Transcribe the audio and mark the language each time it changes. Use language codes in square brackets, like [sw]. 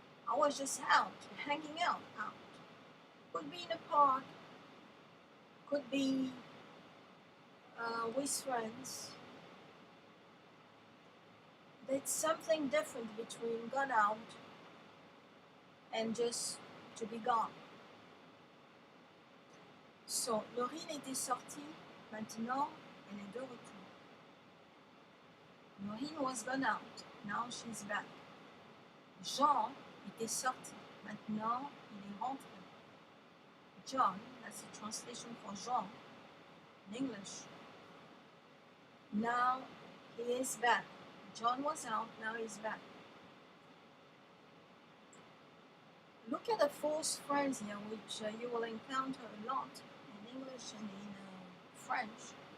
[en] I was just out, hanging out. Could be in a park, could be with friends. There's something different between gone out and just to be gone. [fr] So, Laurine était sortie, maintenant elle est de retour. [en] Laurine was gone out, now she's back. [fr] Jean était sorti, maintenant il est rentré. [en] John, that's the translation for Jean in English. Now he is back. John was out, now he's back. Look at the false friends here, which you will encounter a lot in English and in French.